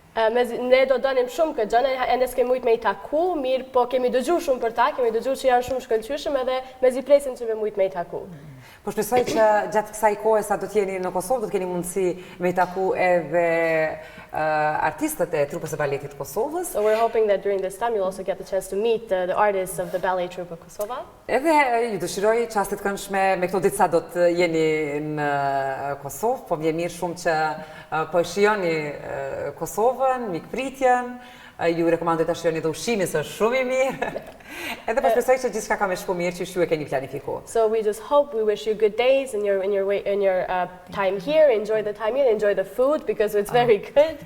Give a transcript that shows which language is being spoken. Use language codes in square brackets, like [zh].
[sq] Ne do donim shumë këtë gjë, e ne s'kemi mujt me I taku, mirë, po kemi dëgjuar shumë për ta, kemi dëgjuar që janë shumë shkëlqyeshëm edhe mezi presim që me mujt me I taku. Po shpresoj që gjatë kësaj kohe sa do të jeni në Kosovë, do të keni mundësi me I taku edhe artistët e trupës së baletit të Kosovës. [en] So we're hoping that during this time you'll also get the chance to meet the artists of the ballet troupe of Kosovo. [sq] Edhe ju dëshiroj çaste të këndshme me këto ditë sa do të jeni në Kosovë, po vjen mirë shumë që po e shijoni Kosovën, mikpritjen. Ju rekomandoj ta shijoni dhe ushqimin se është shumë I mirë. Edhe po shpresoj që gjithçka ka me shku mirë që ju e keni planifikuar. [en] So we just hope, we wish you good days in your time here. Enjoy the time here, enjoy the food because it's very good.